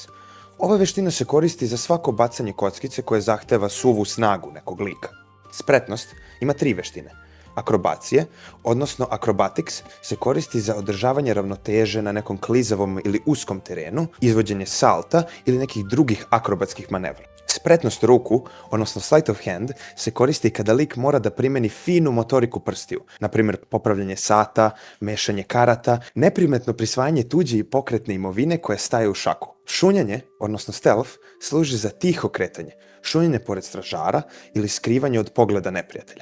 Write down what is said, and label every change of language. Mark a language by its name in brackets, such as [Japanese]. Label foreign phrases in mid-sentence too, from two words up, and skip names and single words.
[Serbian] Ova veština se koristi za svako bacanje kockice koje zahteva suvu snagu nekog lika. Spretnost ima 3 veštine. Akrobacije, odnosno acrobatics, se koristi za održavanje ravnoteže na nekom klizavom ili uskom terenu, izvođenje salta ili nekih drugih akrobatskih manevra. Spretnost ruku, odnosno [English] sleight of hand, [Serbian] se koristi kada lik mora da primeni finu motoriku prstiju, na primjer popravljanje sata, mešanje karata, neprimetno prisvajanje tuđe i pokretne imovine koje staje u šaku. Šunjanje, odnosno stealth, služi za tiho kretanje, šunjanje pored stražara ili skrivanje od pogleda neprijatelja.